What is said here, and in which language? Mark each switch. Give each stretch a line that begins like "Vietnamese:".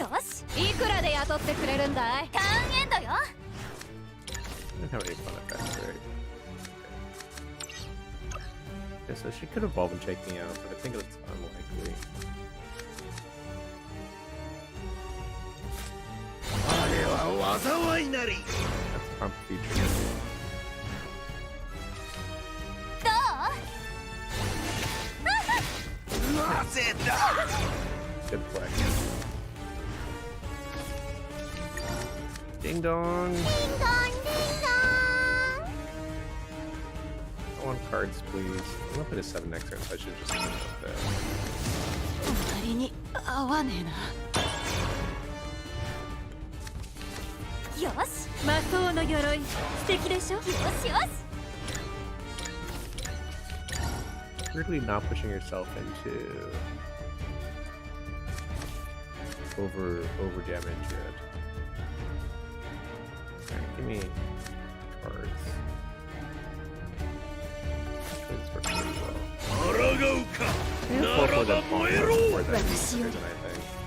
Japanese: よし、いくらで雇ってくれるんだい？ターンエンドよ。
English: I don't have any fun effects, right? Okay, so she could evolve and take me out, but I think it's unlikely. That's a prompt feature. Good play. Ding dong. Ding dong, ding dong. I want cards, please. I'm gonna put a 7 next turn, so I should just put it up there.
Japanese: 隣に合わねえな。よし、魔法の鎧、素敵でしょ。よしよし。
English: Weirdly not pushing yourself into over damage yet. Alright, give me cards. Actually, this works pretty well. Yeah, for the before that is better than I think.